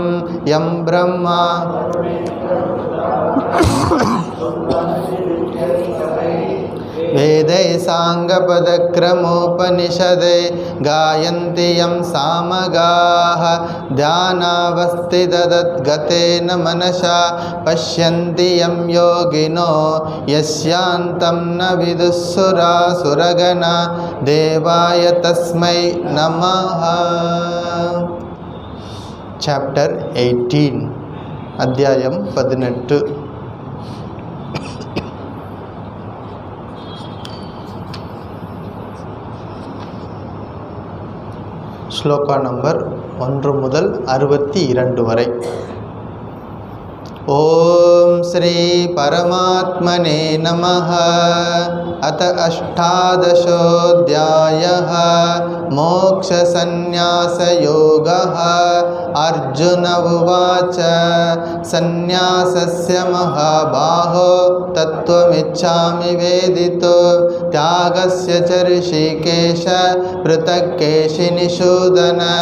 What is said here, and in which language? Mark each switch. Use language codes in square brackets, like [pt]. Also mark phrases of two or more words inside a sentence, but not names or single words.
[sa] यं ब्रह्मा वेदै साङ्गपदक्रमोपनिषदे गायन्ति यं सामगाः ध्यानावस्थिततद्गतेन मनसा पश्यन्ति यं योगिनो यस्यान्तं न विदुःसुरासुरगणा देवाय तस्मै नमः। [ta] Chapter 18 அத்தியாயம் 18. ஸ்லோகா நம்பர் 1 முதல் 62 வரை. [sa] ॐ श्री परमात्मने नमः. अथ अष्टादशोऽध्यायः मोक्षसन्न्यासयोगः. अर्जुन उवाच सन्न्यासस्य महाबाहो तत्त्वमिच्छामि वेदितो त्यागस्य च ऋषिकेश पृथक् केशिनिषूदन.